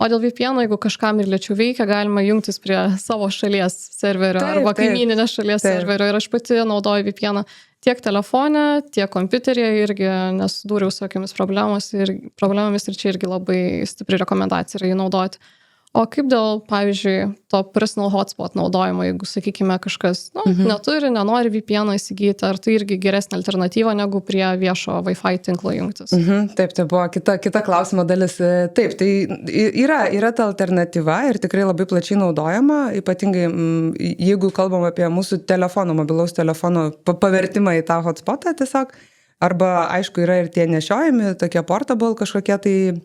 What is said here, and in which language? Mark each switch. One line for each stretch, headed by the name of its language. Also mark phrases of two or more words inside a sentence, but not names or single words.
Lithuanian: O dėl VPN, jeigu kažkam ir lėčiau veikia, galima jungtis prie savo šalies serverio arba kaimyninės šalies serverio ir aš pati naudoju VPN tiek telefone, tiek kompiuteryje irgi nesusidūriau su tokiamis problemomis ir čia irgi labai stipri rekomendacija yra jį naudoti. O kaip dėl, pavyzdžiui, to
English: personal hotspot
Lithuanian: naudojimo, jeigu, sakykime, kažkas neturi, nenori VPN įsigyti, ar tai irgi geresnė alternatyva negu prie viešo Wi-Fi tinklo jungtis? Taip, tai buvo kita klausimo dalis. Taip, tai yra ta alternatyva ir tikrai labai plačiai naudojama, ypatingai jeigu kalbam apie mūsų mobilaus telefono pavertimą į tą hotspotą tiesiog, arba, aišku, yra ir tie nešiojami, tokie portable kažkokie tai